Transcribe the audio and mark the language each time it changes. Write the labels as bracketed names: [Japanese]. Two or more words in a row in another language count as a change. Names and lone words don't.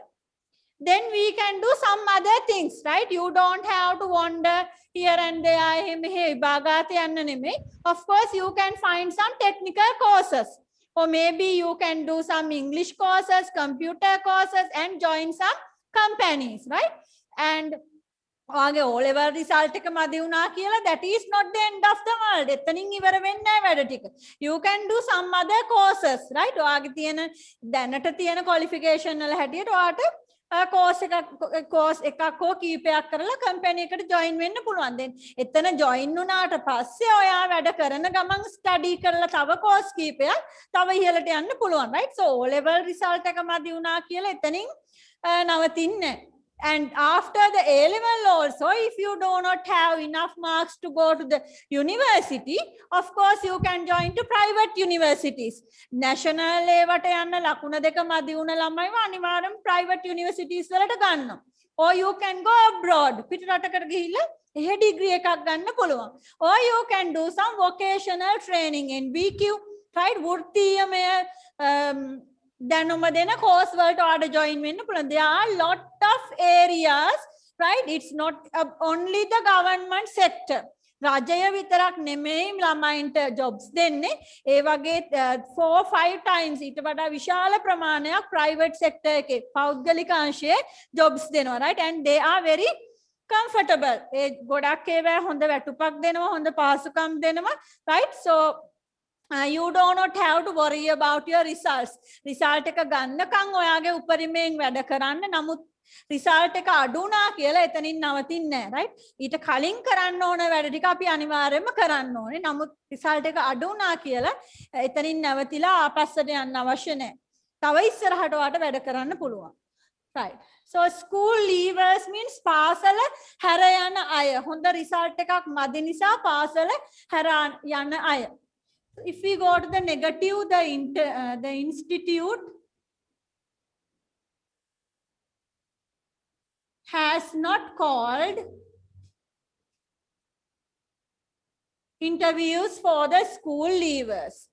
[English] Then we can do some other things, right? You don't have to wander here and there. Of course, you can find some technical courses. Or maybe you can do some English courses, computer courses, and join some companies, right? And [Sinhala] ඔයාගේ O level result එක මදි වුණා කියලා [English] that is not the end of the world. [Sinhala] එතනින් ඉවර වෙන්නේ නැහැ වැඩ ටික. [English] You can do some other courses, right? [Sinhala] ඔයාගේ තියෙන දැනට තියෙන qualification වල හැටියට ඔයාට course එකක් හෝ කීපයක් කරලා company එකට join වෙන්න පුළුවන්. then එතන join වුණාට පස්සේ ඔයා වැඩ කරන ගමන් study කරලා තව course කීපයක් තව ඉහළට යන්න පුළුවන්, right? so O level result එක මදි වුණා කියලා එතනින් නවතින්නේ. [English] And after the A level also, if you do not have enough marks to go to the university, of course you can join to private universities. National level [Sinhala] යන්න ලකුණ දෙක මදි වුණ ළමයිව අනිවාර්යයෙන් [English] private universities [Sinhala] වලට ගන්නවා. [English] Or you can go abroad. [Sinhala] පිට රටකට ගිහිල්ලා එහෙ degree එකක් ගන්න පුළුවන්. [English] Or you can do some vocational training in VQ, right? [Sinhala] වෘත්තීයමය දැනුම දෙන course වලට ඔයාලට join වෙන්න පුළුවන්. [English] There are lot of areas, right? It's not only the government sector. [Sinhala] රජය විතරක් නෙමෙයි ළමයින්ට jobs දෙන්නේ. ඒ වගේ 4-5 times ඊට වඩා විශාල ප්‍රමාණයක් [English] private sector [Sinhala] එකේ පෞද්ගලික අංශයේ jobs දෙනවා, right? [English] And they are very comfortable. [Sinhala] ඒ ගොඩක් ඒවා හොඳ වැටුපක් දෙනවා, හොඳ පහසුකම් දෙනවා, right? [English] So you do not have to worry about your results. [Sinhala] Result එක ගන්නකම් ඔයාගේ උපරිමයෙන් වැඩ කරන්න. නමුත් result එක අඩු වුණා කියලා එතනින් නවතින්නේ නැහැ, right? ඊට කලින් කරන්න ඕන වැඩ ටික අපි අනිවාර්යයෙන්ම කරන්න ඕනේ. නමුත් result එක අඩු වුණා කියලා එතනින් නැවතිලා ආපස්සට යන්න අවශ්‍ය නැහැ. තව ඉස්සරහට ඔයාට වැඩ කරන්න පුළුවන්. [English] Right. So school leavers means [Sinhala] පාසල හැර යන අය. හොඳ result එකක් මදි නිසා පාසල හැර යන අය. [English] If we go to the negative, the institute has not called interviews for the school leavers.